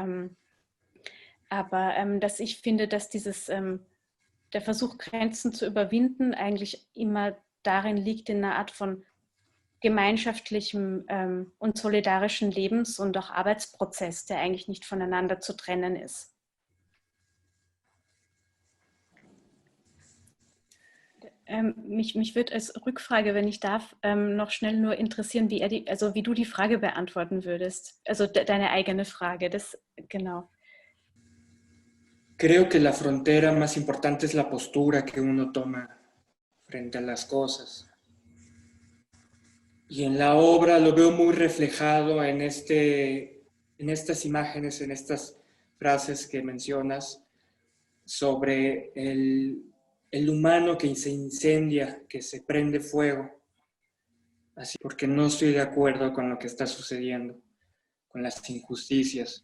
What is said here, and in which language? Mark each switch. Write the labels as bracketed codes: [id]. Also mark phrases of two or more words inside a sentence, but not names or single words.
[de] Aber dass ich finde, dass der Versuch, Grenzen zu überwinden, eigentlich immer darin liegt, in einer Art von gemeinschaftlichem und solidarischen Lebens- und auch Arbeitsprozess, der eigentlich nicht voneinander zu trennen ist. Mich würde als Rückfrage, wenn ich darf, noch schnell nur interessieren, wie du die Frage beantworten würdest. Also deine eigene Frage, das genau. [es] Creo que la frontera más importante es la postura que uno toma frente a las cosas. Y en la obra lo veo muy reflejado en estas imágenes, en estas frases que mencionas sobre el humano que se incendia, que se prende fuego, así porque no estoy de acuerdo con lo que está sucediendo, con las injusticias.